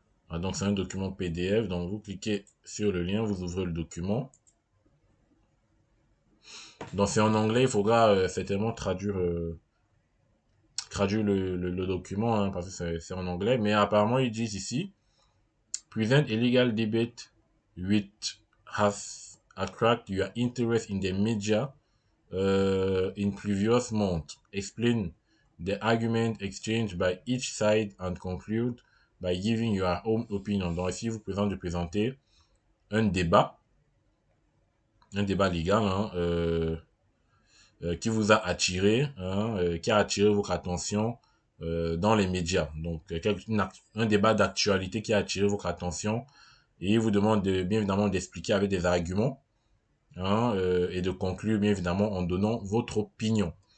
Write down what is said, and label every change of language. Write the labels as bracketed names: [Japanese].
[French] Ah, donc, c'est un document PDF. Donc, vous cliquez sur le lien, vous ouvrez le document. Donc, c'est en anglais. Il faudra certainement traduire le document, hein, parce que c'est en anglais. Mais apparemment, ils disent ici, [English] present a legal debate which has attracted your interest in the media in previous months. Explain the argument exchanged by each side and conclude by giving your own opinion. [French] Donc ici, vous présente de présenter un débat légal, hein, qui vous a attiré, hein, qui a attiré votre attention dans les médias. Donc, un débat d'actualité qui a attiré votre attention et il vous demande bien évidemment d'expliquer avec des arguments, hein, et de conclure bien évidemment en donnant votre opinion.